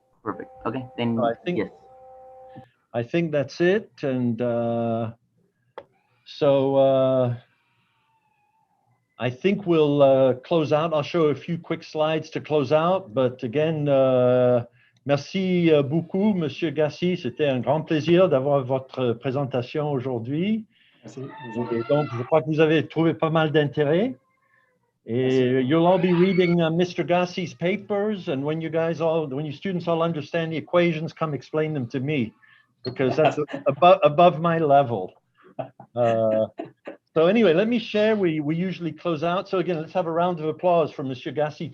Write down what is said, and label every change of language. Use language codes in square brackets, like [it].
[en] Perfect. Okay, then yes. I think that's it. And I think we'll close out. I'll show a few quick slides to close out. But again, [fr] merci beaucoup, [en] Monsieur 𝗏𝗂𝗧. [fr] C'était un grand plaisir d'avoir votre présentation aujourd'hui. Et donc, je crois que vous avez trouvé pas mal d'intérêt. [en] And you'll all be reading Mr. 𝗏𝗏𝗧's papers, and when you students all understand the equations, come explain them to me, because that's above my level. So anyway, let me share. We usually close out. So again, let's have a round of applause for Monsieur 𝗏𝗍.